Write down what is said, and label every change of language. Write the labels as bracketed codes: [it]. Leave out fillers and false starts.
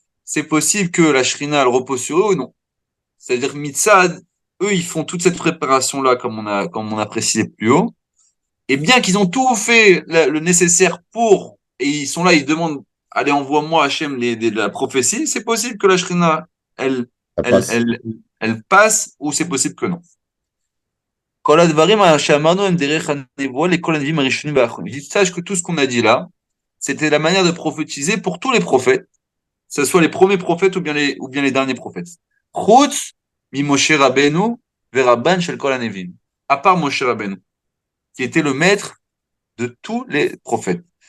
[fr] C'est possible que la shrina, elle repose sur eux ou non. C'est-à-dire, mitzad, eux, ils font toute cette préparation-là, comme on a précisé plus haut. Et bien qu'ils ont tout fait le nécessaire pour, et ils sont là, ils demandent, allez, envoie-moi Hachem la prophétie, c'est possible que la Shrina, elle, Ça elle, passe. elle, elle passe, ou c'est possible que non. [he] כל הדברים שאמרנו הם דרך הנבואה לכל הנביאים הראשונים והאחרונים. [fr] Il dit, sache que tout ce qu'on a dit là, c'était la manière de prophétiser pour tous les prophètes, que ce soit les premiers prophètes ou bien les derniers prophètes. [he] Chutz mi Moshe Rabbeinu verabban shel kol hanevim. [fr] À part Moshe Rabbeinu, qui était le maître de tous les prophètes.